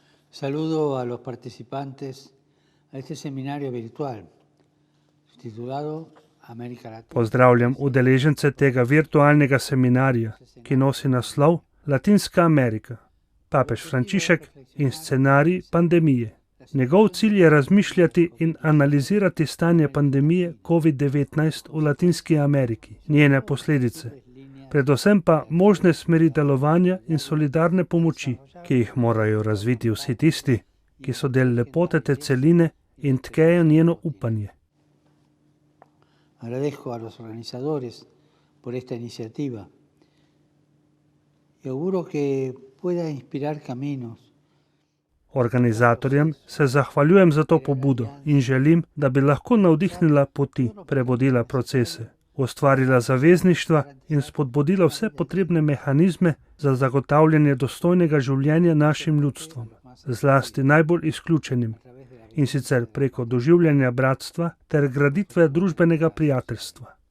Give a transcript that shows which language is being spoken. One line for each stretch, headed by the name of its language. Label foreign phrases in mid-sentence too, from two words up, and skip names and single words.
Spanish: Saludo a los participantes a este seminario virtual titulado América Latina.
Slovenian: Pozdravljam udeležence tega virtualnega seminarja, ki nosi naslov Latinska Amerika, papež Frančišek in scenarij pandemije. Njegov cilj je razmišljati in analizirati stanje pandemije COVID-19 v Latinski Ameriki, njene posledice, predvsem pa možne smeri delovanja in solidarne pomoči, ki jih morajo razviti vsi tisti, ki so del lepote te celine in tkejo njeno upanje.
Spanish: Agradezco a los organizadores por esta iniciativa y auguro que pueda inspirar caminos.
Slovenian: Organizatorjem se zahvaljujem za to pobudo in želim, da bi lahko navdihnila poti, prebudila procese, ustvarila zavezništva in spodbudila vse potrebne mehanizme za zagotavljanje dostojnega življenja našim ljudstvom, zlasti najbolj izključenim, in sicer preko doživljanja bratstva ter graditve družbenega prijateljstva.